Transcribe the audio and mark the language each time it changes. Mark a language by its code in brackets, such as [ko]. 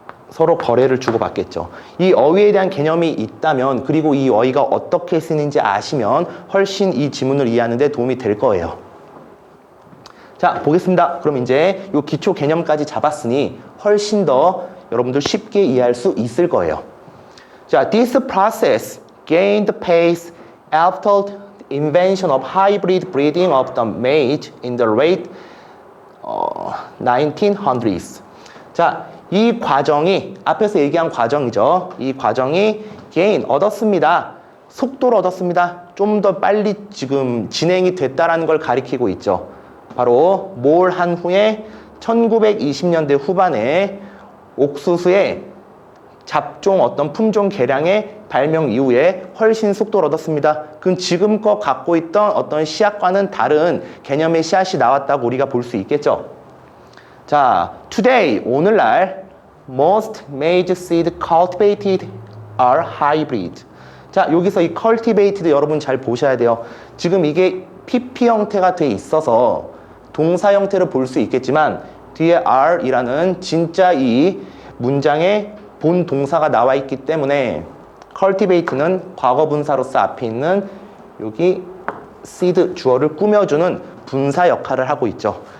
[ko] 서로 거래를 주고받겠죠. 이 어휘에 대한 개념이 있다면 그리고 이 어휘가 어떻게 쓰는지 아시면 훨씬 이 지문을 이해하는 데 도움이 될 거예요. 자, 보겠습니다. 그럼 이제 이 기초 개념까지 잡았으니 훨씬 더 여러분들 쉽게 이해할 수 있을 거예요. [en] 자, this process gained pace after the invention of hybrid breeding of the maize in the late 1900s. [ko] 자, 이 과정이 앞에서 얘기한 과정이죠. 이 과정이 gain 얻었습니다. 속도를 얻었습니다. 좀 더 빨리 지금 진행이 됐다라는 걸 가리키고 있죠. 바로 뭘 한 후에 1920년대 후반에 옥수수의 잡종 어떤 품종 개량의 발명 이후에 훨씬 속도를 얻었습니다. 그럼 지금껏 갖고 있던 어떤 씨앗과는 다른 개념의 씨앗이 나왔다고 우리가 볼 수 있겠죠. [en] 자, today [ko] 오늘날 [en] most maize seed cultivated are hybrid. [ko] 자, 여기서 이 cultivated 여러분 잘 보셔야 돼요. 지금 이게 PP 형태가 돼 있어서 동사 형태를 볼 수 있겠지만 뒤에 are이라는 진짜 이 문장에 본 동사가 나와 있기 때문에 cultivate는 과거 분사로서 앞에 있는 여기 seed 주어를 꾸며주는 분사 역할을 하고 있죠.